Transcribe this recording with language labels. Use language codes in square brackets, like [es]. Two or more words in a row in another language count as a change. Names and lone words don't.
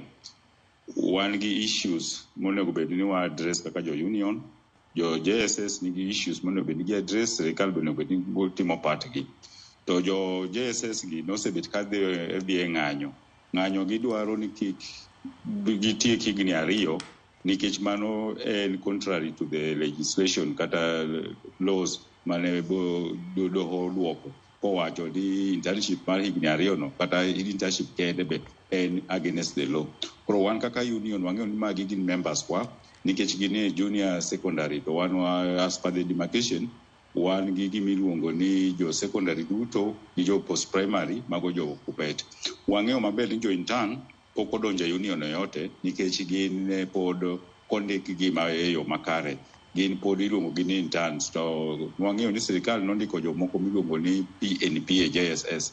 [luo] Wan gi issues monego bed ni wa address kaka jo union, jo JSS nigi issues monego bed ni gi address, sirikal bende onego bed ni timo part gi. To jo JSS gi nosebet ka dhi e ng'anyo. Ng'anyo gidwaro ni kik gitiek higni 2 nikech mano en [en] contrary to the legislation [luo] kata laws mane doho duoko kowacho ni internship mar higni 2 no kata internship kende be en [en] against the law. [luo] Koro wan kaka union wang'eyo ni magi gin members kwa nikech gin e junior secondary to wan [en] as per the demarcation [luo] wan gi gimiluongo ni jo secondary duto gi jo post primary mago jo Kuppet. Wang'eyo maber ni jo intern pok odonjo e union yote nikech gin pod kondik gima e yo makare. Gin pod iluongo gi ni interns to wang'eyo ni sirikal nondiko jomoko miluongo ni PNP e JSS.